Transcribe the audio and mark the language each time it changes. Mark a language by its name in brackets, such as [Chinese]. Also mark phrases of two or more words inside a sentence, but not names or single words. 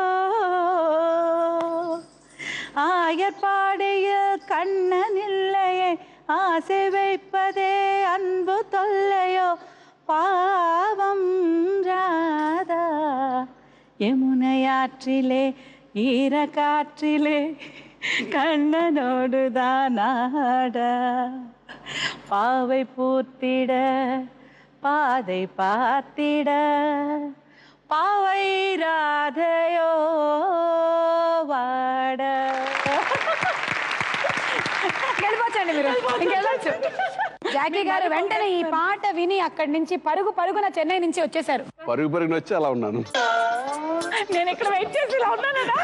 [Tamil] ஆயர்பாடிய கண்ணன் இல்லையே ஆசை வைப்பதே அன்பு தொல்லையோ பாவம் ராதா யமுனையாற்றிலே ஈர காற்றிலே கண்ணனோடுதானாட பாவை பூத்திட பாதை பார்த்திட பாவை ராதையோ వాడ. [Telugu] వెళ్ళిపోవచ్చండి మీరు, ఇంకెళ్ళొచ్చు. జాకీ గారు వెంటనే ఈ పాట విని అక్కడి నుంచి పరుగున చెన్నై నుంచి వచ్చేసారు. పరుగున వచ్చి అలా ఉన్నాను. నేను ఇక్కడ వెయిట్ చేసి ఇలా ఉన్నాను.